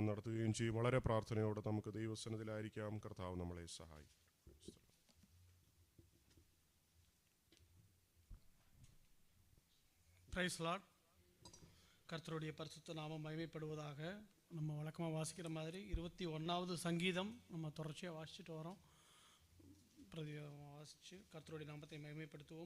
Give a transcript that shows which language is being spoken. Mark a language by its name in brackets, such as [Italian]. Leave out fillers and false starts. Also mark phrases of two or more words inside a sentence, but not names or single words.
[Malayalam] നടത്തുകയും ചെയ്യും. വളരെ പ്രാർത്ഥനയോടെ നമുക്ക് ദൈവസന്നിധിയിലായിരിക്കാം. കർത്താവ് നമ്മളെ സഹായിക്കും. [English] praise lord. [Tamil] கர்த்தருடைய பரிசுத்த நாமம் மகிமைப்படுவதாக. நம்ம வழக்கமாக வாசிக்கிற மாதிரி 21வது சங்கீதம் நம்ம தொடர்ச்சியாக வாசிச்சுட்டு வரோம். வாசித்து கர்த்தருடைய நாமத்தை மகிமைப்படுத்துவோம்.